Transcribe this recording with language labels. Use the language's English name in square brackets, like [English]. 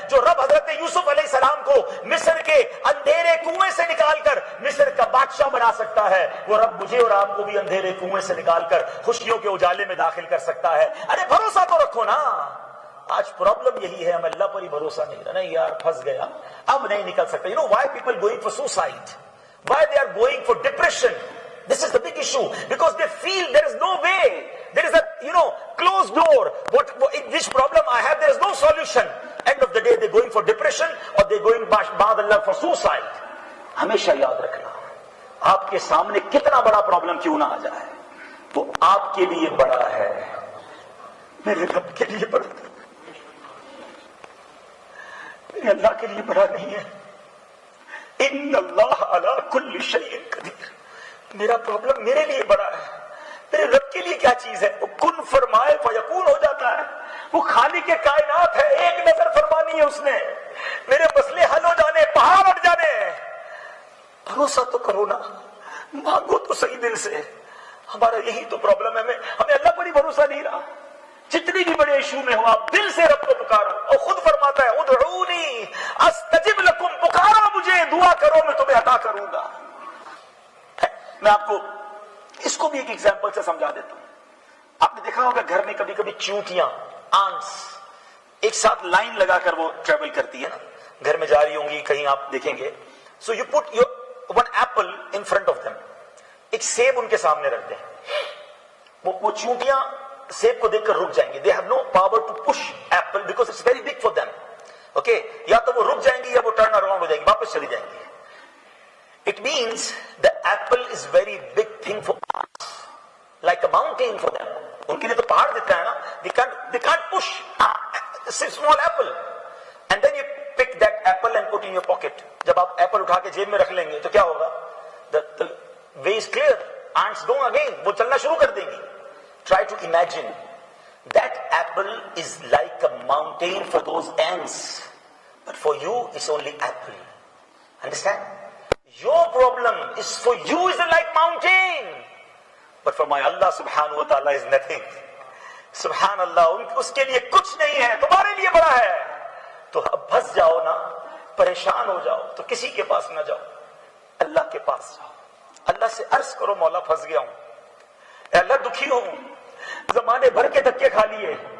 [Urdu] جو رب حضرت یوسف علیہ السلام کو مصر کے اندھیرے کنویں سے نکال کر مصر کا بادشاہ بنا سکتا ہے, وہ رب مجھے اور آپ کو بھی اندھیرے کنویں سے نکال کر خوشیوں کے اجالے میں داخل کر سکتا ہے. ارے بھروسہ تو رکھو نا. آج پرابلم یہی ہے, ہم اللہ پر ہی بھروسہ نہیں رہا. نہیں یار پھنس گیا, اب نہیں نکل سکتا. [English] You know why people going for suicide? Why they are going for depression? This is the big issue, because they feel there is no way. There is a closed door. Which problem I have, there is no solution. End of the day they going for depression or they going ba'd Allah for suicide. [Urdu] ہمیشہ یاد رکھنا, آپ کے سامنے کتنا بڑا problem کیوں نہ آ جائے, تو آپ کے لیے بڑا ہے, میرے رب کے لیے بڑا ہے, میرے اللہ کے لیے بڑا نہیں ہے. [Arabic] ان اللہ علی کل شیء قدیر. [Urdu] میرا پرابلم میرے لیے بڑا ہے, میرے رب کے لیے کیا چیز ہے؟ وہ کن فرمائے فیکون ہو جاتا ہے. وہ خالق کائنات ہے, ایک نظر فرمانی ہے اس نے, میرے مسئلے حل ہو جانے, پہاڑ ہٹ جانے. بھروسہ تو کرو نا, مانگو تو صحیح دل سے. ہمارا یہی تو پرابلم ہے, ہمیں اللہ پر ہی بھروسہ نہیں رہا. جتنی بھی بڑے ایشو میں ہو آپ دل سے رب کو پکارو, اور خود فرماتا ہے [Arabic] ادعونی استجب لکم, [Urdu] پکارو مجھے, دعا کرو میں تمہیں عطا کروں گا. میں آپ کو اس کو بھی ایک ایگزامپل سے سمجھا دیتا ہوں. آپ نے دیکھا ہوگا گھر میں کبھی کبھی چونٹیاں, آنٹس ایک ساتھ لائن لگا کر وہ ٹریول کرتی ہے نا, گھر میں جا رہی ہوں گی کہیں, آپ دیکھیں گے. [English] So you put your one apple in front of them. [Urdu] ایک سیب ان کے سامنے رکھ دیں, وہ چونٹیاں سیب کو دیکھ کر رک جائیں گے. [English] They have no power to push apple because it's very big for them. [Urdu] Okay, یا تو وہ رک جائیں گی یا وہ ٹرن اراؤنڈ ہو جائیں گی, واپس چلی جائیں گی. [English] It means the apple is very big thing for us, like a mountain for them. [Urdu] ان کے لیے تو پہاڑ دیتا ہے نا. [English] They can't push a small apple. And then you pick that apple and put in your pocket. [Urdu] جب آپ apple اٹھا کے جیب میں رکھ لیں گے تو کیا ہوگا؟ [English] The way is clear. Ants go again. [Urdu] وہ چلنا شروع کر دیں گی. [English] Try to imagine that apple is like a mountain for those ants, but for you it's only apple. Understand? Your problem is for you is like mountain, but for my Allah subhanahu wa ta'ala is nothing. [Urdu] سبحان اللہ, اس کے لیے کچھ نہیں ہے, تمہارے لیے بڑا ہے. تو اب پھنس جاؤ نا, پریشان ہو جاؤ تو کسی کے پاس نہ جاؤ, اللہ کے پاس جاؤ. اللہ سے عرض کرو مولا پھنس گیا ہوں, اے اللہ دکھی ہوں, زمانے بھر کے دھکے کھا لیے,